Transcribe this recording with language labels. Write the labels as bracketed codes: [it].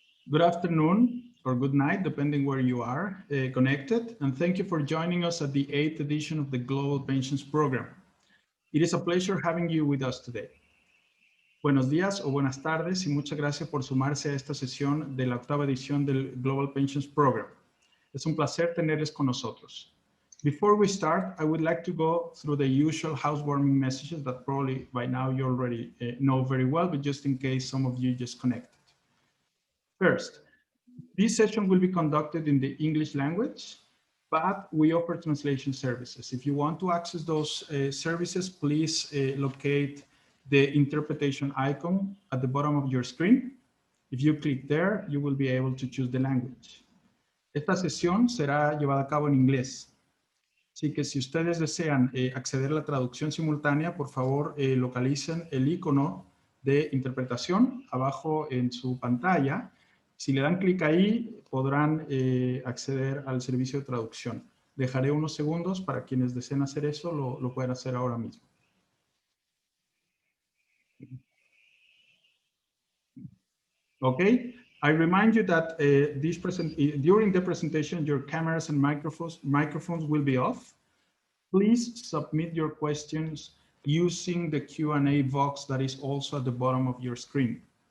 [en] Good afternoon or good night, depending where you are connected. And thank you for joining us at the 8th edition of the Global Pensions Program. It is a pleasure having you with us today. [es] Buenos días o buenas tardes y muchas gracias por sumarse a esta sesión de la octava edición del Global Pensions Program. Es un placer tenerles con nosotros. [en] Before we start, I would like to go through the usual housewarming messages that probably by now you already know very well, but just in case some of you just connected. First, this session will be conducted in the English language, but we offer translation services. If you want to access those services, please locate the interpretation icon at the bottom of your screen. If you click there, you will be able to choose the language. [es] Esta sesión será llevada a cabo en inglés. Así que si ustedes desean acceder a la traducción simultánea, por favor localicen el icono de interpretación abajo en su pantalla. Si le dan clic ahí, podrán acceder al servicio de traducción. Dejaré unos segundos para quienes deseen hacer eso, lo pueden hacer ahora mismo. [en] Okay, I remind you that during the presentation, your cameras and microphones will be off. Please submit your questions using the Q&A box that is also at the bottom of your screen.